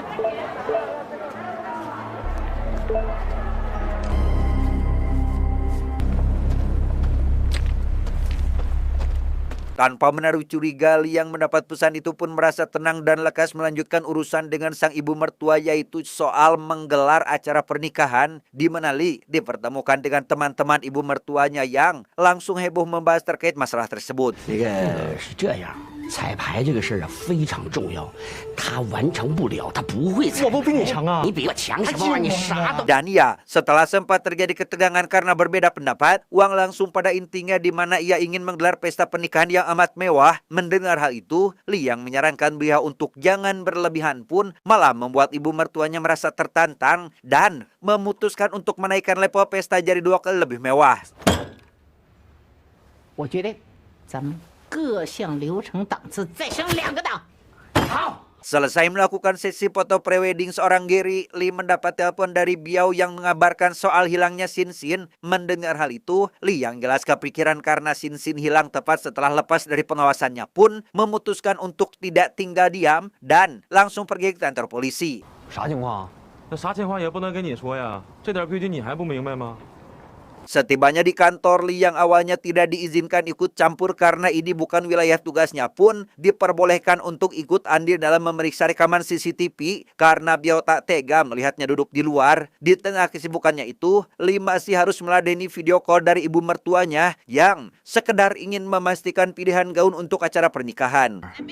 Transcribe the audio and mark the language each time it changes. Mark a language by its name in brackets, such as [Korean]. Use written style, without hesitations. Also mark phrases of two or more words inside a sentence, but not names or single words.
[Indonesian] Tanpa menaruh curiga, Lee yang mendapat pesan itu pun merasa tenang dan lekas melanjutkan urusan dengan sang ibu mertua, yaitu soal menggelar acara pernikahan, di mana Lee dipertemukan dengan teman-teman ibu mertuanya yang langsung heboh membahas terkait masalah tersebut. [Chinese] 彩排这个事儿啊非常重要，他完成不了，他不会彩排。我不比你强啊！你比我强什么玩意儿？你啥都。 [Indonesian] Dan ya, setelah sempat terjadi ketegangan karena berbeda pendapat, uang langsung pada intinya di mana ia ingin menggelar pesta pernikahan yang amat mewah. Mendengar hal itu, Lee yang menyarankan beliau untuk jangan berlebihan pun malah membuat ibu mertuanya merasa tertantang dan memutuskan untuk menaikkan level pesta jadi 2 kali lebih mewah. [Chinese] 我觉得咱们各项流程档次再升2个档。好。 [Indonesian] Selesai melakukan sesi foto prewedding seorang Gary, Lee mendapat telepon dari Biao yang mengabarkan soal hilangnya Sin. Mendengar hal itu, Lee yang jelas kepikiran karena Sin hilang tepat setelah lepas dari pengawasannya pun memutuskan untuk tidak tinggal diam dan langsung pergi ke kantor polisi. [Chinese] 啥情况？那啥情况也不能跟你说呀，这点规矩你还不明白吗？ [Indonesian] Setibanya di kantor, Lee yang awalnya tidak diizinkan ikut campur karena ini bukan wilayah tugasnya pun diperbolehkan untuk ikut andil dalam memeriksa rekaman CCTV karena Biao tak tega melihatnya duduk di luar. Di tengah kesibukannya itu, Lee masih harus meladeni video call dari ibu mertuanya yang sekedar ingin memastikan pilihan gaun untuk acara pernikahan.